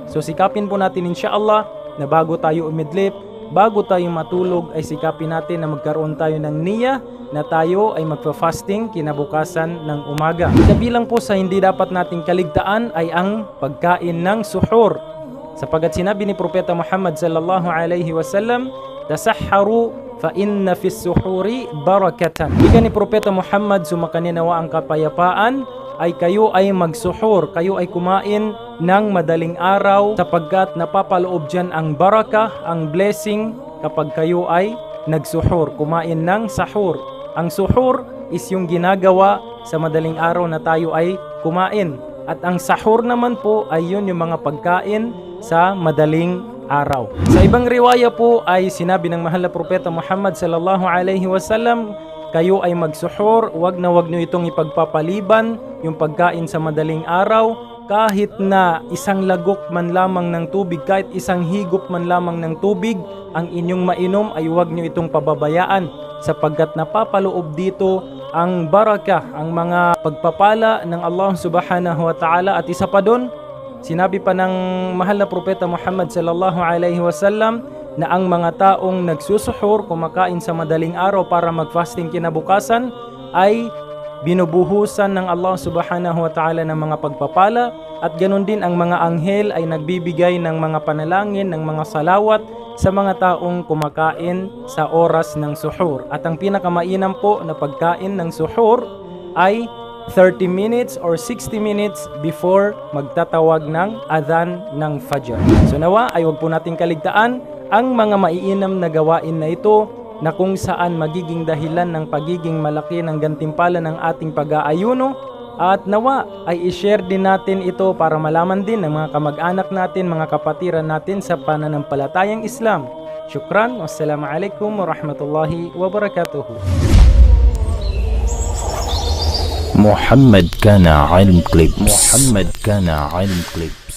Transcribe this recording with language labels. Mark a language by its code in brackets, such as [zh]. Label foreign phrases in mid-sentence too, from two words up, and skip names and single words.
[tl] So sikapin po natin insyaallah na bago tayo umidlip, bago tayo matulog, ay sikapin natin na magkaroon tayo ng niya na tayo ay magpa-fasting kinabukasan ng umaga. Kabilang po sa hindi dapat nating kaligtaan ay ang pagkain ng suhur. Sapagkat sinabi ni Propeta Muhammad [ar] صلى الله عليه وسلم, "تسحروا فإن في السحور بركة." [tl] Ika ni Propeta Muhammad, sumakaninawa ang kapayapaan, ay kayo ay magsuhur, kayo ay kumain ng madaling araw, sapagkat napapaloob dyan ang barakah, ang blessing kapag kayo ay nagsuhur, kumain ng sahur. Ang suhur is yung ginagawa sa madaling araw na tayo ay kumain. At ang sahur naman po ay yun yung mga pagkain sa madaling araw. Sa ibang riwaya po ay sinabi ng mahal na propeta Muhammad [ar] صلى الله عليه وسلم, [tl] kayo ay magsuhur, wag nyo itong ipagpapaliban yung pagkain sa madaling araw. Kahit na isang lagok man lamang ng tubig, kahit isang higop man lamang ng tubig ang inyong mainom, ay huwag nyo itong pababayaan, sapagkat napapaloob dito ang barakah, ang mga pagpapala ng Allah [ar] سبحانه وتعالى. [tl] At isa pa doon, sinabi pa ng mahal na propeta Muhammad [ar] صلى الله عليه وسلم [tl] na ang mga taong nagsusuhur, kumakain sa madaling araw para mag-fasting kinabukasan, ay binubuhusan ng Allah [ar] سبحانه وتعالى [tl] ng mga pagpapala, at ganun din ang mga anghel ay nagbibigay ng mga panalangin, ng mga salawat sa mga taong kumakain sa oras ng suhur. At ang pinakamainam po na pagkain ng suhur ay [en] 30 minutes or 60 minutes before [tl] magtatawag ng adhan ng fajr. So nawa ay huwag po nating kaligtaan ang mga maiinam na gawain na ito, na kung saan magiging dahilan ng pagiging malaki ng gantimpala ng ating pag-aayuno. At nawa ay i-share din natin ito para malaman din ng mga kamag-anak natin, mga kapatiran natin sa pananampalatayang Islam. Syukran. [ar] والسلام عليكم ورحمة الله وبركاته. محمد كان علم كليبس.